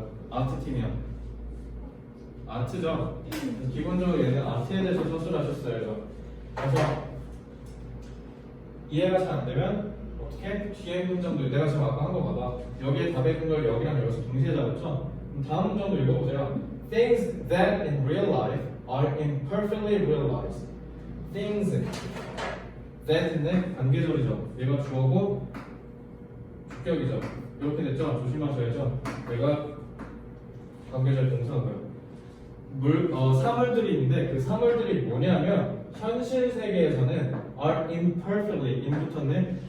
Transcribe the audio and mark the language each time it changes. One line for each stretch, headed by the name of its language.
Korean: 아트 팀이야? 아트죠? 기본적으로 얘는 아트에 대해서 서술을 하셨어야죠. 그래서 이해가 잘 안 되면 어떻게? 뒤에 문장도 내가 지금 아까 한 거 봐봐. 여기에 답의 근거를 여기랑 여기서 동시에 잡았죠? 그럼 다음 문장도 읽어보세요.
English: Things that in real life are imperfectly realized.
Korean: Things that인데 관계절이죠. 얘가 주어고 주격이죠. 이렇게 됐죠? 조심하셔야죠. 얘가 관계절 동사고요. 사물들이 있는데 그 사물들이 뭐냐면 현실 세계에서는
English: are imperfectly
Korean: 인붙었네.